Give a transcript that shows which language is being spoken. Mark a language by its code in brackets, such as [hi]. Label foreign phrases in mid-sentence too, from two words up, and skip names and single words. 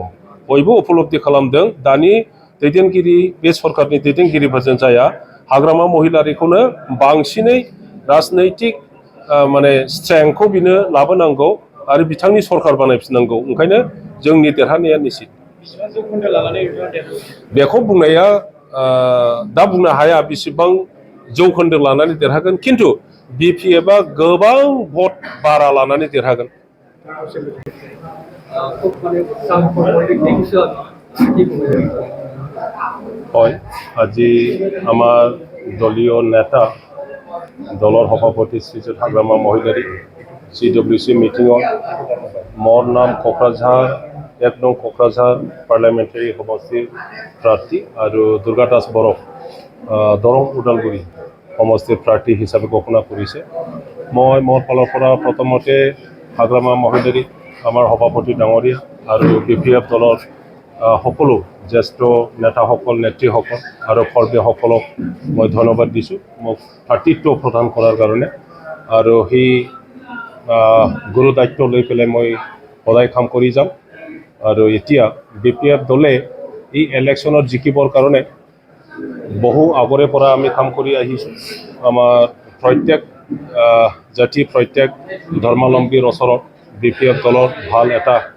[brx] बयबो उपलब्धि खालामदों दानि दैदेनगिरि बे सरकारनि दैदेनगिरिफोरजों जाया, हाग्रामा महिलारिखौनो बांसिनै राजनैतिक माने स्ट्रेंथखौ बिनो लाबोनांगौ आरो बिथांनि सरकार बानायफिननांगौ। ओंखायनो जोंनि देरहानाया निश्चित। बेखौ बुंनाया दा बुंनो हाया बेसेबां जौखोन्दो लानानै देरहागोन, खिन्थु बिपिएफआ गोबां भट बारा लानानै देरहागोन। [as] হয়, আজি আমার দলীয় নেতা দলৰ সভাপতি শ্ৰীযুত হাগ্ৰামা মহিলাৰী CWC মিটিঙত মোৰ নাম ক'কৰাঝাৰ 1 নং ক'কৰাঝাৰ পাৰ্লিয়ামেণ্টাৰী সমষ্টিৰ প্ৰাৰ্থী আৰু দুৰ্গা দাস বৰ' দৰং উদালগুৰি সমষ্টিৰ প্ৰাৰ্থী হিচাপে ঘোষণা কৰিছে মই মোৰ ফালৰ পৰা প্ৰথমতে হাগ্ৰামা মহিলাৰী আমাৰ সভাপতি ডাঙৰীয়া আৰু বিপিএফ দলৰ সকলো জ্যেষ্ঠ নেতাসকল নেত্ৰীসকল আৰু কৰ্মীসকলক মই ধন্যবাদ দিছোঁ মোক প্ৰাৰ্থিত্ব প্ৰদান কৰাৰ কাৰণে আৰু সেই গুৰু দায়িত্ব লৈ পেলাই মই সদায় কাম কৰি যাম আৰু এতিয়া বিপিএফ দলে এই ইলেকশ্যনত জিকিবৰ কাৰণে বহু আগৰে পৰা আমি কাম কৰি আহিছোঁ আমাৰ প্ৰত্যেক জাতি প্ৰত্যেক ধৰ্মাৱলম্বীৰ ওচৰত বিপিএফ দলৰ ভাল এটা